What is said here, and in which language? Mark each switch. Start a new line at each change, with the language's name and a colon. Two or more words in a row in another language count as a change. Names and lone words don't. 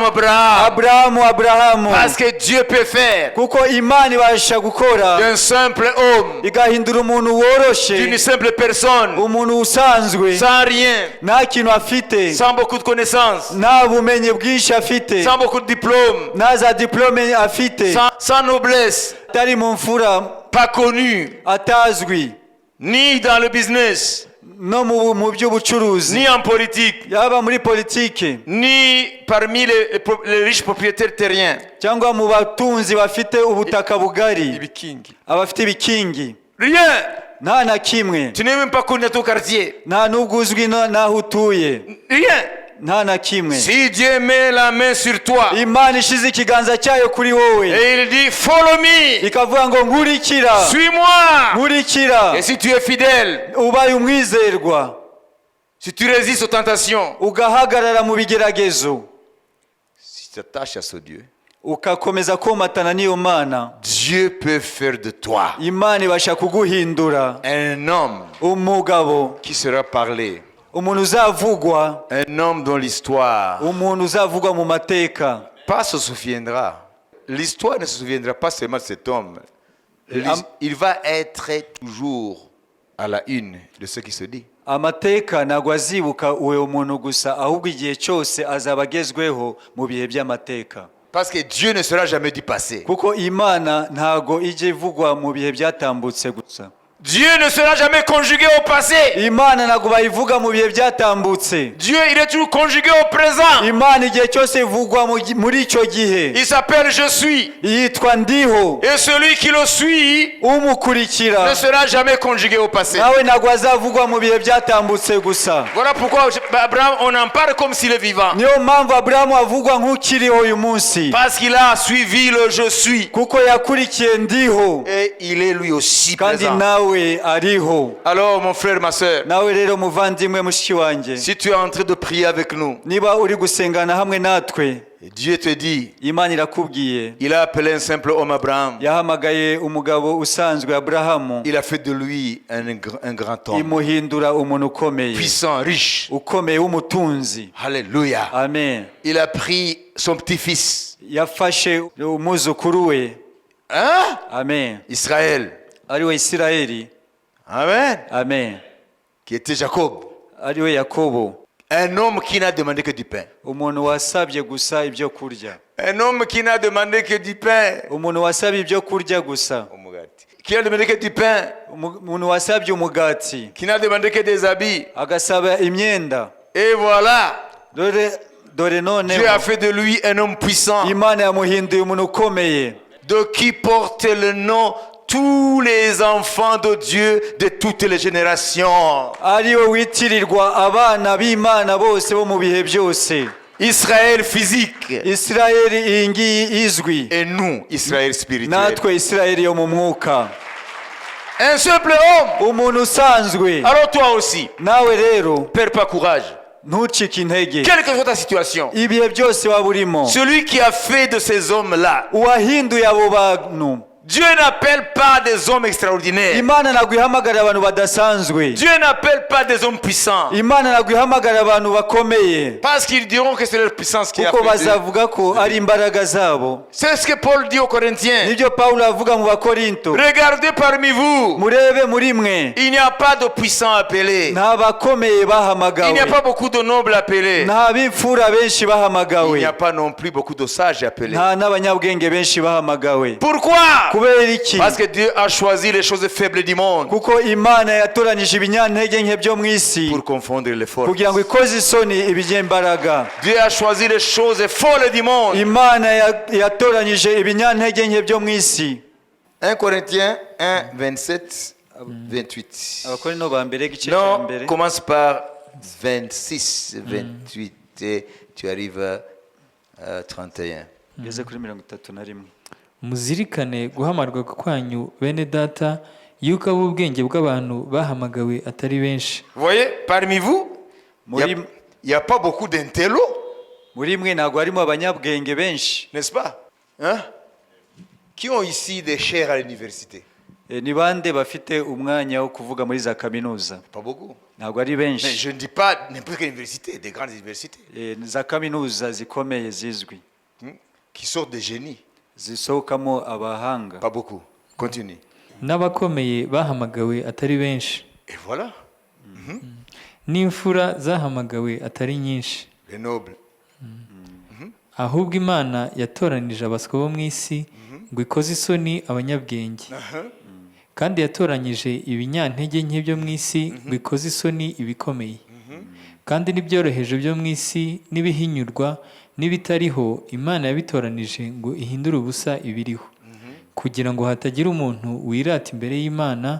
Kinyarwanda: Aburahamu.
French: Parce que Dieu peut faire
Kinyarwanda: kuko Imana ibasha gukora
French: d'un simple homme,
Kinyarwanda: igahindura umuntu woroshe,
French: d'une simple personne,
Kinyarwanda: umuntu usanzwe
French: sans rien,
Kinyarwanda: nta kintu afite,
French: sans beaucoup de connaissances,
Kinyarwanda: nta bumenyi bwinshi afite,
French: sans beaucoup de diplômes,
Kinyarwanda: nta za diplome afite,
French: sans noblesse,
Kinyarwanda: atari mu mfura,
French: pas connu,
Kinyarwanda: atazwi
French: ni dans le business,
Kinyarwanda: no mu by'ubucuruzi,
French: ni en politique,
Kinyarwanda: yaba muri politiki
French: ni parmi les riches propriétaires terriens.
Kinyarwanda: cyangwa mu batunzi bafite ubutaka bugari, Ibikingi. abafite ibikingi,
French: Rien.
Kinyarwanda: nta na kimwe,
French: Tu n'es même pas connu à ton quartier.
Kinyarwanda: nta n'ubwo uzwi n'aho utuye,
French: Rien.
Kinyarwanda: nta na kimwe.
French: Si Dieu met la main sur toi
Kinyarwanda: Imana ishize ikiganza cyayo kuri wowe
French: et il dit
English: follow me,
Kinyarwanda: ikavuga ngo nkurikira,
French: suis-moi.
Kinyarwanda: nkurikira,
French: Et si tu es fidèle,
Kinyarwanda: ubaye umwizerwa,
French: si tu résistes aux tentations,
Kinyarwanda: ugahagarara mu bigeragezo,
French: si tu t'attaches à ce Dieu,
Kinyarwanda: ugakomeza komatana n'iyo Mana,
French: Dieu peut faire de toi
Kinyarwanda: Imana ibasha kuguhindura
French: un homme
Kinyarwanda: umugabo,
French: qui sera parlé,
Kinyarwanda: umuntu uzavugwa,
French: un homme dont l'histoire
Kinyarwanda: umuntu uzavugwa mu mateka.
French: pas se souviendra. L'histoire ne se souviendra pas seulement de cet homme. Il va être toujours à la une de ce qui se dit.
Kinyarwanda: Amateka ntabwo azibuka uwo muntu gusa, ahubwo igihe cyose azaba agezweho mu bihe by'amateka,
French: Parce que Dieu ne sera jamais du passé.
Kinyarwanda: kuko Imana ntabwo ijya ivugwa mu bihe byatambutse gusa.
French: Dieu ne sera jamais conjugué au passé.
Kinyarwanda: Imana ntabwo bayivuga mu bihe byatambutse.
French: Dieu, il est toujours conjugué au présent.
Kinyarwanda: Imana igihe cyose ivugwa muri icyo gihe.
French: Il s'appelle Je suis.
Kinyarwanda: Yitwa Ndiho.
French: Et celui qui le suit
Kinyarwanda: Umukurikira
French: ne sera jamais conjugué au passé.
Kinyarwanda: nawe ntabwo azavugwa mu bihe byatambutse gusa.
French: Voilà pourquoi Abraham, on en parle comme s'il est vivant.
Kinyarwanda: Niyo mpamvu Aburahamu avugwa nk'ukiriho uyu munsi,
French: Parce qu'il a suivi le Je suis.
Kinyarwanda: kuko yakurikiye Ndiho
French: Et il est lui aussi
Kinyarwanda: kandi
French: présent.
Kinyarwanda: nawe ariho.
French: Alors mon frère, ma soeur,
Kinyarwanda: Nawe rero muvandimwe mushiki wanjye,
French: si tu es en train de prier avec nous,
Kinyarwanda: niba uri gusengana hamwe natwe,
French: Dieu te dit,
Kinyarwanda: Imana irakubwiye,
French: il a appelé un simple homme Abraham.
Kinyarwanda: yahamagaye umugabo usanzwe Aburahamu,
French: Il a fait de lui un grand homme,
Kinyarwanda: imuhindura umuntu ukomeye,
French: puissant, riche.
Kinyarwanda: ukomeye w'umutunzi.
French: Alléluia.
Kinyarwanda: Amen.
French: Il a pris son petit-fils,
Kinyarwanda: Yafashe umwuzukuru we,
French: hein? amen, Israël,
Kinyarwanda: ari we Isirayeli, amen, amen,
French: qui était Jacob,
Kinyarwanda: ari we Yakobo,
French: un homme qui n'a demandé que du pain.
Kinyarwanda: umuntu wasabye gusa ibyo kurya,
French: Un homme qui n'a demandé que du pain.
Kinyarwanda: umuntu wasabye ibyo kurya gusa,
French: Qui n'a demandé que du pain.
Kinyarwanda: umuntu wasabye umugati,
French: Qui n'a demandé que des habits.
Kinyarwanda: agasaba imyenda.
French: Et voilà,
Kinyarwanda: dore
French: Dieu a
Kinyarwanda: noneho
French: fait de lui un homme puissant,
Kinyarwanda: Imana yamuhinduye umuntu ukomeye,
French: de qui porte le nom tous les enfants de Dieu de toutes les générations.
Kinyarwanda: ari we witirirwa abana b'Imana bose bo mu bihe byose.
French: Israël physique
Kinyarwanda: Isirayeli iyi ngiyi izwi,
French: et nous, Israël spirituel.
Kinyarwanda: natwe Isirayeli yo mu mwuka,
French: Un simple homme.
Kinyarwanda: umuntu usanzwe.
French: Alors toi aussi,
Kinyarwanda: Nawe rero
French: perds pas courage.
Kinyarwanda: ntucike intege,
French: Quelle que soit ta situation,
Kinyarwanda: ibihe byose waba urimo,
French: celui qui a fait de ces hommes-là,
Kinyarwanda: uwahinduye abo bantu.
French: Dieu n'appelle pas des hommes extraordinaires.
Kinyarwanda: Imana ntabwo ihamagara abantu badasanzwe,
French: Dieu n'appelle pas des hommes puissants.
Kinyarwanda: Imana ntabwo ihamagara abantu bakomeye,
French: Parce qu'ils diront que c'est leur puissance qui a
Kinyarwanda: kuko
French: fait d'eux.
Kinyarwanda: bazavuga ko ari imbaraga zabo.
French: C'est ce que Paul dit aux Corinthiens.
Kinyarwanda: Nibyo Pawulo avuga mu Bakorinto,
French: Regardez parmi vous,
Kinyarwanda: murebe muri mwe,
French: il n'y a pas de puissants appelés.
Kinyarwanda: nta bakomeye
French: Il n'y a
Kinyarwanda: bahamagawe,
French: pas beaucoup de nobles appelés.
Kinyarwanda: nta b'imfura benshi
French: Il
Kinyarwanda: bahamagawe,
French: n'y a pas non plus beaucoup de sages appelés.
Kinyarwanda: nta n'abanyabwenge benshi bahamagawe.
French: Pourquoi?
Kinyarwanda: Kubera iki?
French: Parce que Dieu a choisi les choses faibles du monde
Kinyarwanda: Kuko Imana yatoranyije ibinyantege nke byo mu isi
French: pour confondre les forces.
Kinyarwanda: kugira ngo ikoze isoni ibinyembaraga.
French: Dieu a choisi les choses folles du monde.
Kinyarwanda: Imana yatoranyije ibinyantege nke byo mu isi.
French: 1 Corinthiens 1, 27, 28.
Kinyarwanda: Abakorinto ba mbere igice cya
French: Non,
Kinyarwanda: mbere,
French: commence par 26, 28 et tu arrives à 31.
Kinyarwanda: ugeze kuri 31. muzirikane guhamarwa kwanyu bene data, yuko ab'ubwenge bw'abantu bahamagawe atari benshi.
French: Vous voyez, parmi vous,
Kinyarwanda: Muri
French: il n'y a pas beaucoup d'intello,
Kinyarwanda: muri mwe ntabwo harimo abanyabwenge benshi.
French: n'est-ce pas? Hein? Qui ont ici des chaires à l'université?
Kinyarwanda: Ni bande bafite umwanya wo kuvuga muri za kaminuza?
French: Pas beaucoup.
Kinyarwanda: Ntabwo ari
French: Mais
Kinyarwanda: benshi.
French: je ne dis pas n'importe quelle université, des grandes universités,
Kinyarwanda: Za kaminuza zikomeye zizwi,
French: qui sortent des génies.
Kinyarwanda: zisohokamo abahanga.
French: Pas beaucoup. Continue.
Kinyarwanda: N'abakomeye bahamagawe atari benshi,
French: Et voilà,
Kinyarwanda: n'imfura zahamagawe atari nyinshi.
French: les nobles.
Kinyarwanda: Ahubwo Imana yatoranije abaswa bo mu isi ngo ikoze isoni abanyabwenge. kandi yatoranyije ibinyantege nke byo mu isi bikoze isoni ibikomeye, kandi n'ibyoroheje byo mu isi n'ibihinyurwa n'ibitariho Imana yabitoranije ngo ihindure ubusa ibiriho, kugira ngo hatagira umuntu wirata imbere y'Imana.